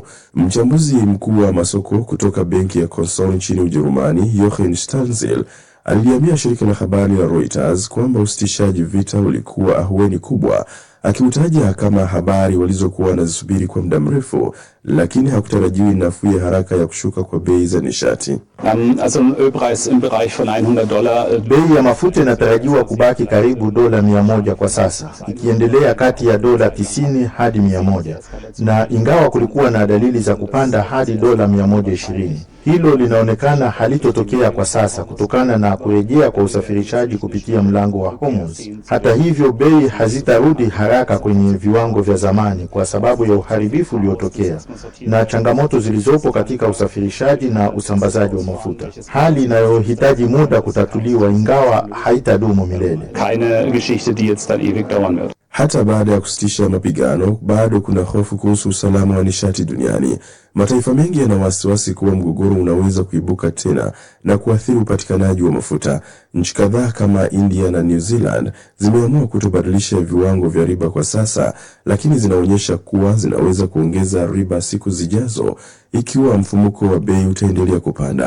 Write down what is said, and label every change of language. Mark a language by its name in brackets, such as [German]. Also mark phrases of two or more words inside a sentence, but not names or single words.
[Swahili] Mchambuzi mkuu wa masoko kutoka benki ya Consol nchini Ujerumani, Jochen Stanzel, aliambia shirika la habari la Reuters kwamba usitishaji vita ulikuwa ahueni kubwa, akiutaja kama habari walizokuwa wanazisubiri kwa muda mrefu, lakini hakutarajiwi nafuu ya haraka ya kushuka kwa bei za nishati. [German] Also ein Ölpreis im Bereich von $100. [Swahili] Bei ya mafuta inatarajiwa kubaki karibu dola 100 kwa sasa, ikiendelea kati ya dola 90 hadi 100, na ingawa kulikuwa na dalili za kupanda hadi dola 120. Hilo linaonekana halitotokea kwa sasa kutokana na kurejea kwa usafirishaji kupitia mlango wa Hormuz. Hata hivyo, bei hazitarudi haraka kwenye viwango vya zamani kwa sababu ya uharibifu uliotokea na changamoto zilizopo katika usafirishaji na usambazaji wa mafuta, hali inayohitaji muda kutatuliwa ingawa haitadumu milele. [German] Keine Geschichte, die jetzt dann ewig dauern wird. [Swahili] Hata baada ya kusitisha mapigano, bado kuna hofu kuhusu usalama wa nishati duniani. Mataifa mengi yana wasiwasi kuwa mgogoro unaweza kuibuka tena na kuathiri upatikanaji wa mafuta. Nchi kadhaa kama India na New Zealand zimeamua kutobadilisha viwango vya riba kwa sasa, lakini zinaonyesha kuwa zinaweza kuongeza riba siku zijazo ikiwa mfumuko wa bei utaendelea kupanda.